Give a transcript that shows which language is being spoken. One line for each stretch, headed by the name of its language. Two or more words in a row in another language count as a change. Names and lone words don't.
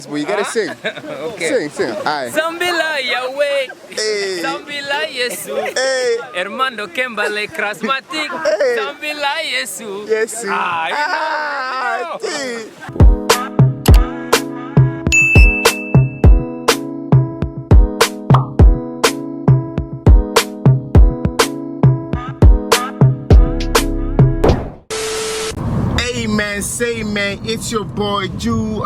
English: But you gotta sing. Okay. Sing. Aye. Zambila Yahweh. Hey. Zambila Yesu. Hey. Hermano Kembale Krasmatic. Hey. Zambila Yesu. Yes. Ah, you know. Hey man, say man, it's your boy Jew.